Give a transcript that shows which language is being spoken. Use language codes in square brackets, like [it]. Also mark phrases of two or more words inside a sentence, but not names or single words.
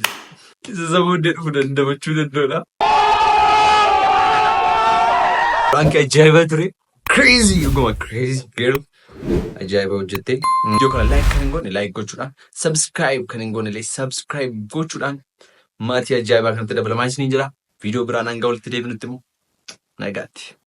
[om] Isa sa mundi mo dandamachuu dandoodha. Frankie ajaa'iba ture. Crazy dhuguma [en] crazy girl. [om] Ajaa'iba hojjette. Video kana like kan hin goone like gochuudhaan subscribe kan hin goone subscribe gochuudhaan maatii ajaa'ibaa kanatti dabalamaa isiniin jira. Video biraan hanga walitti deebinutti immoo nagaatti.